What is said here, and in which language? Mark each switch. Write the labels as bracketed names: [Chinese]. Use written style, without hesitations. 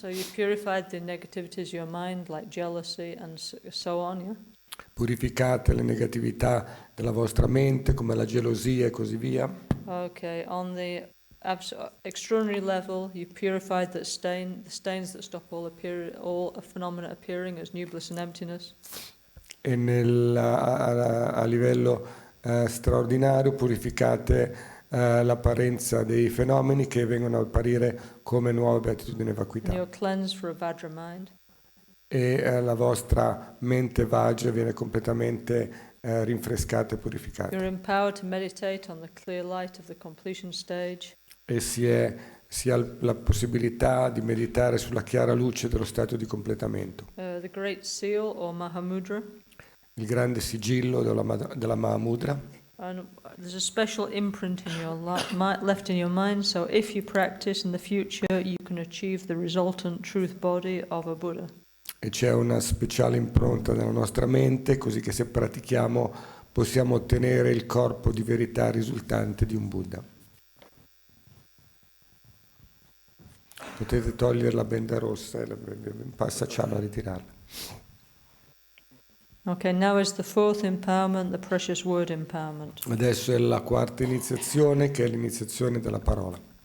[English] So you purified the negativities of your mind, like jealousy and so on, yeah? [Italian] Purificate le negatività della vostra mente, come la gelosia e così via. [English] Okay, on the extraordinary level, you purified the stains that stop all phenomena appearing as new bliss and emptiness. [Italian] E a livello straordinario purificate l'apparenza dei fenomeni che vengono a apparire come nuove beatitudini e vacuità. [English] You're cleansed for a Vajra mind. [Italian] E la vostra mente Vajra viene completamente rinfrescata e purificata. [English] You're empowered to meditate on the clear light of the completion stage. [Italian] E si ha la possibilità di meditare sulla chiara luce dello stato di completamento. [English] The Great Seal or Mahamudra. [Italian] Il grande sigillo della Mahamudra. [English] And there's a special imprint in your left in your mind, so if you practice in the future, you can achieve the resultant truth body of a Buddha. [Italian] E c'è una speciale impronta nella nostra mente, così che se pratichiamo possiamo ottenere il corpo di verità risultante di un Buddha. Potete togliere la benda rossa e passacciarla a ritirarla. [English] Okay, now is the fourth empowerment, the precious word empowerment. [Italian] Adesso è la quarta iniziazione, che è l'iniziazione della parola.